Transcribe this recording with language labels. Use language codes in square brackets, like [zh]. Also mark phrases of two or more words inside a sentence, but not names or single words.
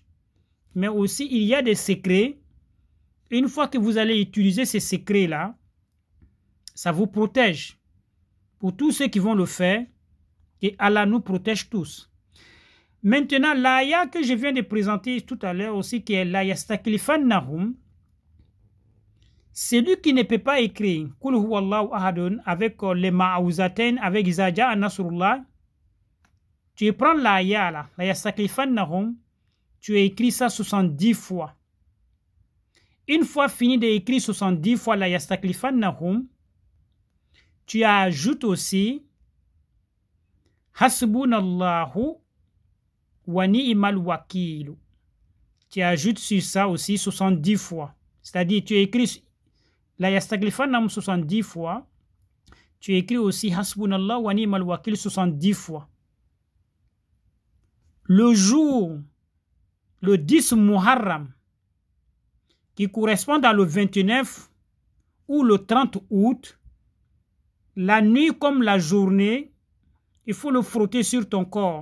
[fr] Mais aussi, il y a des secrets. Une fois que vous allez utiliser ces secrets-là, ça vous protège. Pour tous ceux qui vont le faire, et Allah nous protège tous. Maintenant, l'aya que je viens de présenter tout à l'heure aussi, qui est l'aya Staklifannahum, celui qui ne peut pas écrire [ar] قل هو الله أحد [fr] avec les ma'ouzatain, avec [ar] إذا جاء نصر الله, [fr] tu prends l'aya là, l'aya Staklifannahum, tu écris ça 70 fois. Une fois fini d'écrire 70 fois la Yastaklifannahum, tu ajoutes aussi [ar] حسبنا الله ونعم الوكيل. [fr] Tu ajoutes sur ça aussi 70 fois. C'est-à-dire, tu écris la Yastaklifannahum 70 fois, tu écris aussi [ar] حسبنا الله ونعم الوكيل [fr] 70 fois. Le jour, le 10 Muharram, qui correspond à le 29 ou le 30 août, la nuit comme la journée, il faut le frotter sur ton corps.